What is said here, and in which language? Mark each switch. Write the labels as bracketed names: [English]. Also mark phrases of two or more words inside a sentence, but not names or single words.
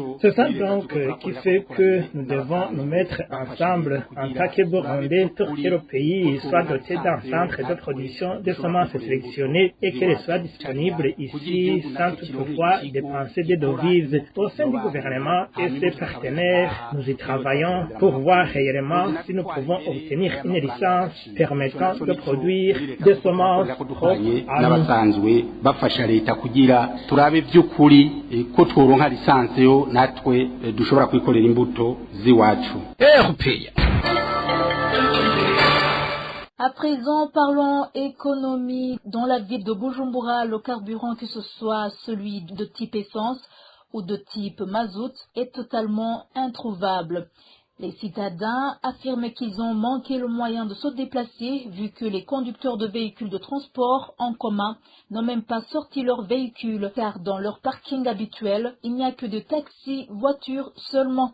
[French] C'est ça donc qui fait que nous devons nous mettre ensemble en tant que Burundais pour que le pays soit doté d'un centre de production de semences sélectionnées et qu'elles soient disponibles ici sans toutefois dépenser des devises. Au sein du gouvernement et ses partenaires, nous y travaillons pour voir réellement si nous pouvons obtenir une licence permettant de produire des semences propres à [Rundi] n'abasanzwe bafasha leta kugira turabe by'ukuri ko tworonka lisansi yo natwe dushobora kwikorera imbuto ziwacu. [French] À présent, parlons économie. Dans la ville de Bujumbura, le carburant, que ce soit celui de type essence ou de type mazout, est totalement introuvable. Les citadins affirment qu'ils ont manqué le moyen de se déplacer vu que les conducteurs de véhicules de transport en commun n'ont même pas sorti leurs véhicules car dans leur parking habituel, il n'y a que de taxis, voitures seulement.